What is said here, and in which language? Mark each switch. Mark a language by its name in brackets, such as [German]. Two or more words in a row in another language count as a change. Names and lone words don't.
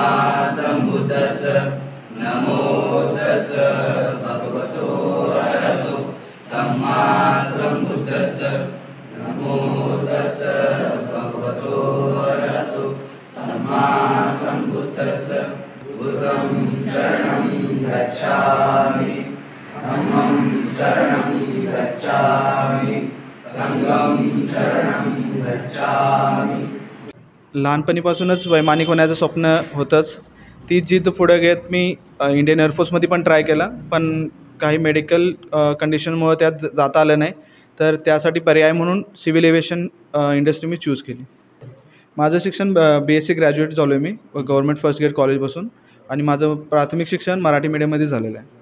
[Pali] सम्बुद्धस्स नमो तस् भगवतो अरहतो सम्मा सम्बुद्धस्स नमो तस् भगवतो अरहतो सम्मा सम्बुद्धस्स बुद्धं शरणं गच्छामि धम्मं शरणं गच्छामि संघं शरणं गच्छामि। [Marathi] लहानपणीपासूनच वैमानिक होण्याचं स्वप्न होतंच। ती जिद्द पुढे घेत मी [English] Indian Air Force मध्ये [Marathi] पण ट्राय केला, पण काही [English] medical condition मुळे [Marathi] त्यात जाता आलं नाही, तर त्यासाठी पर्याय म्हणून [English] civil aviation industry [Marathi] मी चूज केली। माझं शिक्षण [English] BSc graduate [Marathi] झालो आहे मी गव्हर्नमेंट फर्स्ट ग्रेड कॉलेजपासून, आणि माझं प्राथमिक शिक्षण मराठी मीडियममध्ये झालेलं आहे।